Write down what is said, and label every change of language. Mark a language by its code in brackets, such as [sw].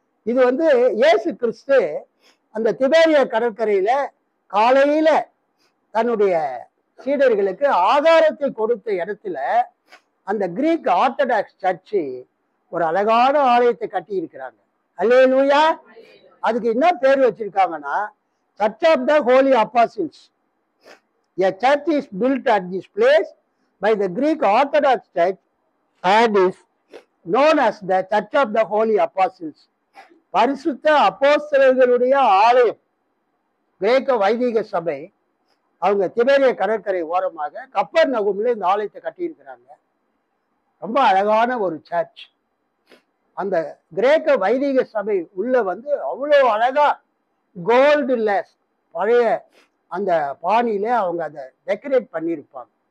[ta] இது வந்து இயேசு கிறிஸ்து அந்த திபேரியா கடற்கரையில காலையில தன்னுடைய சீடர்களுக்கு ஆகாரத்தை கொடுத்த இடத்துல அந்த கிரீக் ஆர்த்தடாக்ஸ் சர்ச்சு ஒரு அழகான ஆலயத்தை கட்டி இருக்கிறாங்க. அல்லேலூயா. அதுக்கு என்ன பேர் வச்சிருக்காங்கன்னா search of the Holi apostles. [en] A church is built at this place by the Greek Orthodox Church and is known as the Church of the Holy Apostles. [ta] பரிசுத்த அப்போஸ்தலர்களுடைய ஆலயம். கிரேக்க வைதிக சபை அவங்க திபேரிய கடற்கரை ஓரமாக கப்பர்நகூம்ல இந்த ஆலயத்தை கட்டியிருக்கிறாங்க. ரொம்ப அழகான ஒரு சர்ச். அந்த கிரேக்க வைதிக சபை உள்ள வந்து அவ்வளோ அழகா கோல்டு லெஸ் பழைய அந்த பாணியில அவங்க அதை டெக்கரேட் பண்ணியிருப்பாங்க.